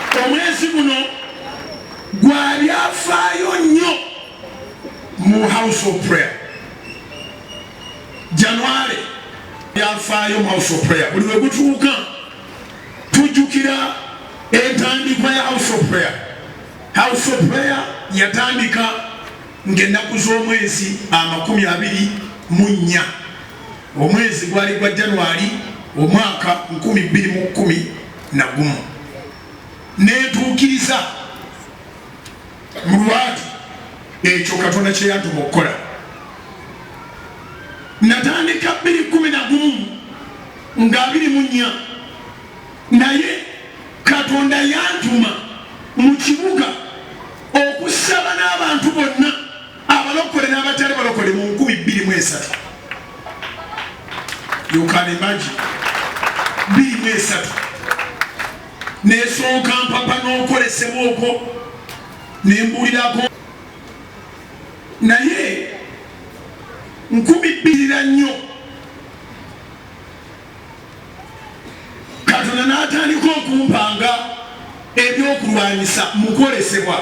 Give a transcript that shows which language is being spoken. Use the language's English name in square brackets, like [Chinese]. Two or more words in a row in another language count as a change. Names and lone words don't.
[Ganda] omwezi guno gwali afaayo nnyo mu [English] house of prayer. [Ganda] January yafaayo mu [English] house of prayer. [Ganda] Buli we gutuuka tujjukira entandikwa ya [English] house of prayer. House of prayer [Ganda] yatandika ng'ennaku z'omwezi 24 omwezi gwali gwa January omwaka 2011 netuukiriza mu lwatu ekyo Katonda kye yantuma okukola. Natandika 2011 nga 24 naye Katonda yantuma mu kibuga okusaba n'abantu bonna abalokole n'abatali balokole mu 2023. [English] You can imagine. [Ganda] 2023 nesooka mpapa n'okolesebwa okwo nembulirako naye 2024 Katonda n'atandika okumpanga ebyokulwanyisa mukolesebwa.